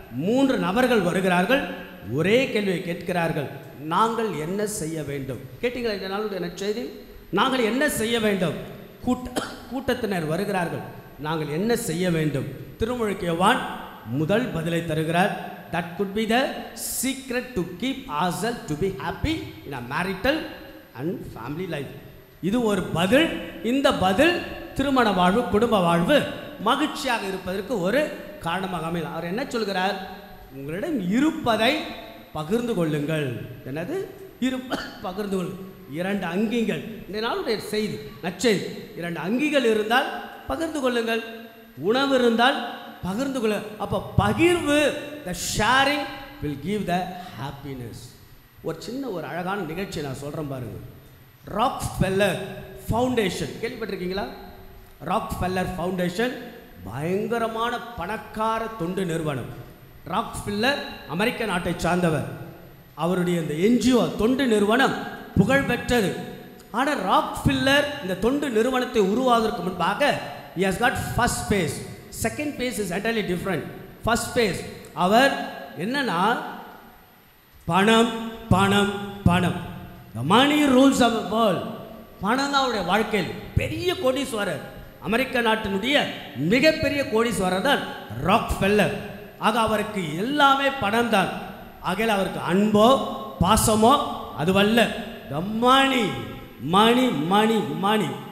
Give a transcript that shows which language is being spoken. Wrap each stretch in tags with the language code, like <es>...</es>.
<ta>3 நபர்கள் வருகிறார்கள், ஒரே கேள்வியை கேட்கிறார்கள். நாங்கள் என்ன செய்ய வேண்டும்? கேட்டீங்களா இந்த நாளுடைய நற்செய்தி? நாங்கள் என்ன செய்ய வேண்டும்? கூட்டத்தினர் வருகிறார்கள், நாங்கள் என்ன செய்ய வேண்டும்? திருமுழுக்கு யோவான் முதல் பதிலை தருகிறார்.</ta> <en>that could be the secret to keep ourselves to be happy in a marital and family life.</en> <ta>இது ஒரு பதில். இந்த பதில் திருமண வாழ்வு, குடும்ப வாழ்வு மகிழ்ச்சியாக இருப்பதற்கு ஒரு காரணமாக அமையலாம். அவர் என்ன சொல்கிறார்? உங்களிடம் இருப்பதை பகிர்ந்து கொள்ளுங்கள். என்னது பகிர்ந்து கொள்ளுங்கள்? 2 அங்கிகள். இந்த நாளுடைய செய்தி நற்செய்தி. 2 அங்கிகள் இருந்தால் பகிர்ந்து கொள்ளுங்கள். உணவு இருந்தால் பகிர்ந்து கொள்ள. அப்போ பகிர்வு, the sharing will give the happiness. ஒரு சின்ன ஒரு அழகான நிகழ்ச்சி நான் சொல்கிறேன் பாருங்க. ராக்ஃபெல்லர் ஃபவுண்டேஷன் கேள்விப்பட்டிருக்கீங்களா? ராக்ஃபெல்லர் ஃபவுண்டேஷன் பயங்கரமான பணக்கார தொண்டு நிறுவனம். ராக்ஃபெல்லர் அமெரிக்க நாட்டை சார்ந்தவர். அவருடைய இந்த என்ஜிஓ தொண்டு நிறுவனம் புகழ்பெற்றது.</ta> <en>ஆனால் ராக்ஃபெல்லர் இந்த தொண்டு நிறுவனத்தை உருவாவதற்கு முன்பாக he has got first phase, second phase is entirely different. first phase அவர் என்னன்னா பணம் பணம் பணம், the money rules our world.</en> <ta>பணம் தான் அவருடைய வாழ்க்கையில் பெரிய கோடீஸ்வரர். அமெரிக்க நாட்டினுடைய மிகப்பெரிய கோடீஸ்வரர் தான் ராக்ஃபெல்லர். ஆக அவருக்கு எல்லாமே பணம் தான். ஆகையில் அவருக்கு அன்போ பாசமோ அதுவல்ல, the money money money money.</ta>